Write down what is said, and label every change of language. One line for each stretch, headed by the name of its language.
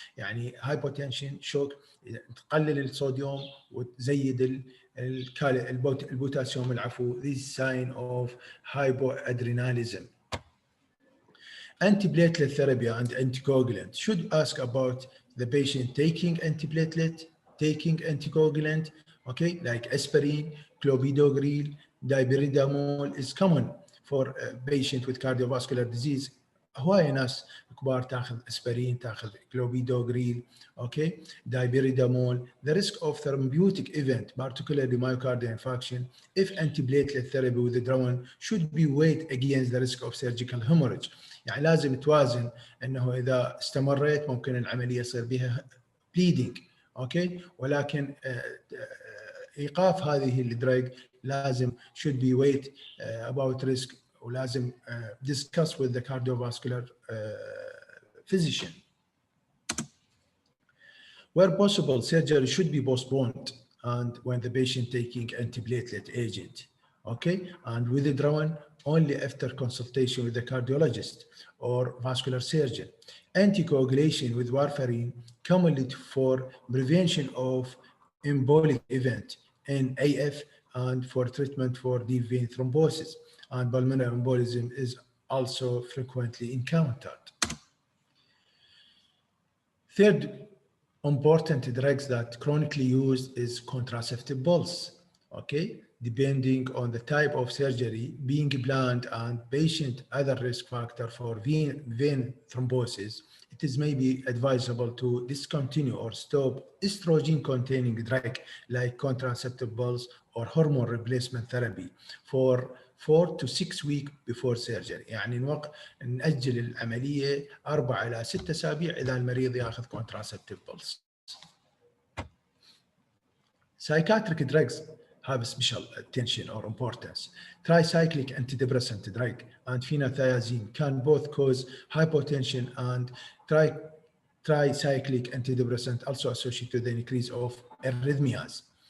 Arabic: يعني hypotension, shock تقلل الصوديوم وتزيد البوتاسيوم العفو.
English: This is sign of hypoadrenalism. Antiplatelet therapy and anticoagulant should ask about the patient taking antiplatelet, taking anticoagulant, okay, like aspirin, clopidogrel, dipyridamole is common for a patient with cardiovascular disease.
Arabic: هواي ناس كبار تاخذ اسبرين تاخذ كلوبيدوغريل اوكي دايبيريدامول.
English: The risk of thrombotic event, particularly myocardial infarction, if antiplatelet therapy withdrawn should be weighed against the risk of surgical hemorrhage.
Arabic: يعني لازم توازن انه اذا استمريت ممكن العمليه يصير بها bleeding اوكي ولكن ايقاف هذه الدرج لازم
English: should be weighed about risk
Arabic: ولازم
English: discuss with the cardiovascular physician. Where possible, surgery should be postponed and when the patient taking antiplatelet agent, okay, and withdrawn only after consultation with the cardiologist or vascular surgeon. Anticoagulation with warfarin commonly for prevention of embolic event in AF and for treatment for deep vein thrombosis. And pulmonary embolism is also frequently encountered. Third important drugs that chronically used is contraceptive pills. okay, depending on the type of surgery being planned and patient other risk factor for vein thrombosis, it is maybe advisable to discontinue or stop estrogen-containing drug like contraceptive pills or hormone replacement therapy for 4 to 6 weeks before surgery.
Arabic: يعني نأجل العملية 4 إلى 6 أسابيع إذا المريض يأخذ contraceptive pills.
English: Psychiatric drugs have special attention or importance. Tricyclic antidepressant drug and phenothiazine can both cause hypotension, and tricyclic antidepressant also associated with the increase of arrhythmias.